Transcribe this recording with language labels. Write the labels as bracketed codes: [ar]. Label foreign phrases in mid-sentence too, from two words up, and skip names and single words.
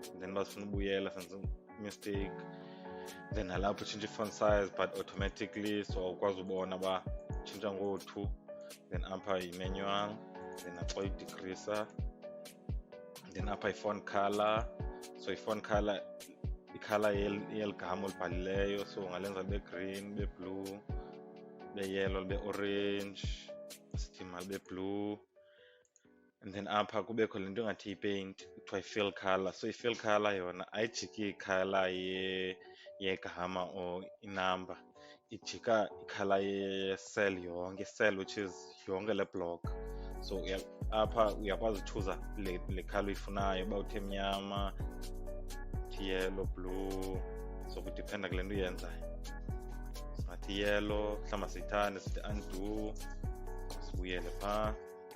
[xh] Then basifuna ubuyela senze mistake, then nalapho utshintsha i- [en] font size but automatically, so [xh] awukwazi ubona uba utshintsha ngo-2. Then apha yi-manual, then naxa uyidecreaser, then apha i-font color. So i- [en] font color [xh] i-color yeligama olibhalileyo, so ungalenza libe green, libe blue, libe yellow, libe orange, sithi malibe blue. And then apha kubekho le nto engathi yi-paint kuthiwa yi- [en] fill color. [xh] So i- [en] fill color [xh] yona ayijiki i-color yegama or inamba, ijika i-color ye-cell yonke, [en] cell which is [xh] yonke le block. So apha uyakwazi uchuza le color uyifunayo, uba uthi emnyama, uthi [en] yellow, blue. [xh] So kudiphenda kule nto uyenzayo. Singathi sithi yellow, mhlawumbi siyithande sithi undo, sibuyele phaa.